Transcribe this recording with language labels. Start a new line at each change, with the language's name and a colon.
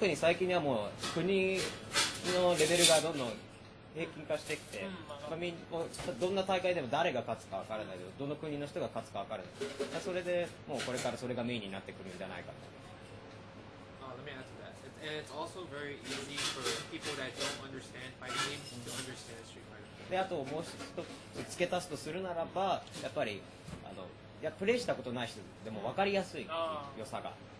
Japanese: 特に最近はもう国のレベルがどんどん平均化してきて、どんな大会でも誰が勝つか分からないけど、どの国の人が勝つか分からない。それでもうこれからそれがメインになってくるんじゃないかと。
English: Let me add to that. And it's also very easy for people that don't understand fighting games to understand Street Fighter.
Japanese: であともう一つ付け足すとするならば、やっぱりプレイしたことない人でも分かりやすい良さが。